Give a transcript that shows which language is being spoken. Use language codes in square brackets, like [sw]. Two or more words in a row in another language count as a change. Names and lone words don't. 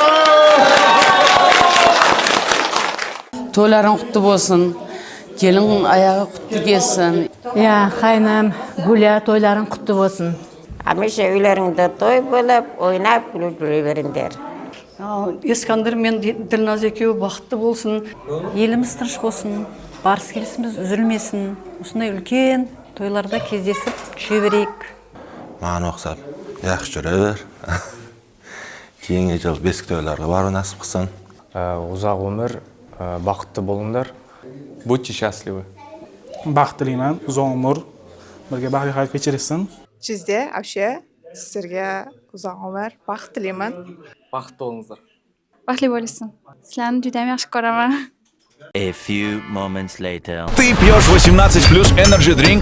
[kk] Тойларың құтты болсын, келін аяғы құтты келсін. Қайнам, Гүлия, тойларың құтты болсын. [uz] Hamisha uylaringda to'y bo'lib, o'ynab kulib yuraveringlar. [kk] Ескандыр мен Дилназ екеуі бақытты болсын. Еліміз тыныш болсын, барыс келісіміз үзілмесін. Осындай үлкен тойларда кездесіп жүре берейік. Маған ұқсап, жақсы жүре бер. Кейінгі жыл бесік тойларға бару насып қылсын. Ұзақ өмір, бақытты болыңдар. [ru] Будьте счастливы. [kk] Бақыт тілеймін, ұзақ өмір, бірге бақи кешіресің. Жүзде, вообще, сіздерге ұзақ өмір, бақыт тілеймін. Бақытты болыңыздар. Бақытлы болсын. Сіздерді жүдем жақсы көремін. [en] A few moments later. [ru] Ты пьешь 18+ Energy Drink?